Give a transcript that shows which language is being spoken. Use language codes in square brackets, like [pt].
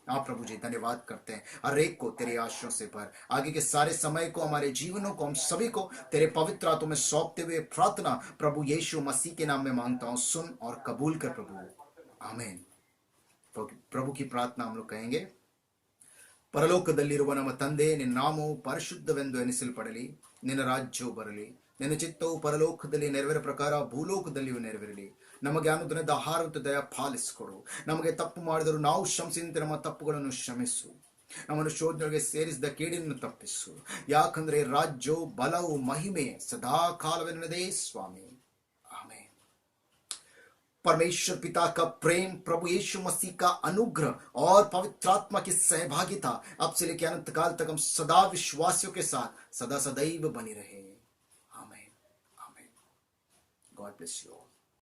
[hi] आप प्रभु जी धन्यवाद करते हैं, हर एक को तेरे आशीषों से भर। आगे के सारे समय को, हमारे जीवनों को, हम सभी को तेरे पवित्र हाथों में सौंपते हुए प्रार्थना प्रभु यीशु मसीह के नाम में मांगता हूं, सुन और कबूल कर प्रभु, आमीन। तो प्रभु की प्रार्थना हम लोग कहेंगे। [kn] ಪರಲೋಕದಲ್ಲಿರುವ ನಮ್ಮ ತಂದೆ, ನಿನ್ನ ನಾಮವು ಪರಿಶುದ್ಧವೆಂದು ಎನಿಸಲ್ಪಡಲಿ, ನಿನ್ನ ರಾಜ್ಯವು ಬರಲಿ, ನಿನ್ನ ಚಿತ್ತವು ಪರಲೋಕದಲ್ಲಿ ನೆರವೇರ ಪ್ರಕಾರ ಭೂಲೋಕದಲ್ಲಿಯೂ ನೆರವೇರಲಿ. ನಮಗೆ ಅನುದಿನದ ಆಹಾರವನ್ನು ದಯ ಪಾಲಿಸಿಕೊಡು. ನಮಗೆ ತಪ್ಪು ಮಾಡಿದರೂ ನಾವು ಕ್ಷಮಿಸಿದಂತೆ ನಮ್ಮ ತಪ್ಪುಗಳನ್ನು ಕ್ಷಮಿಸು. ನಮ್ಮನ್ನು ಶೋಧನೆಗೆ ಸೇರಿಸಿದ ಕೇಡಿಯನ್ನು ತಪ್ಪಿಸು. ಯಾಕಂದ್ರೆ ರಾಜ್ಯವು, ಬಲವು, ಮಹಿಮೆ ಸದಾ ಕಾಲವೆನ್ನದೇ ಸ್ವಾಮಿ, ಆಮೇನ್. [hi] परमेश्वर पिता का प्रेम, प्रभु यीशु मसीह का अनुग्रह और पवित्र आत्मा की सहभागिता अब से लेकर अनंत काल तक हम सदा विश्वासियों के साथ सदा सदैव बनी रहे। आमीन, आमीन। [en] God bless you all.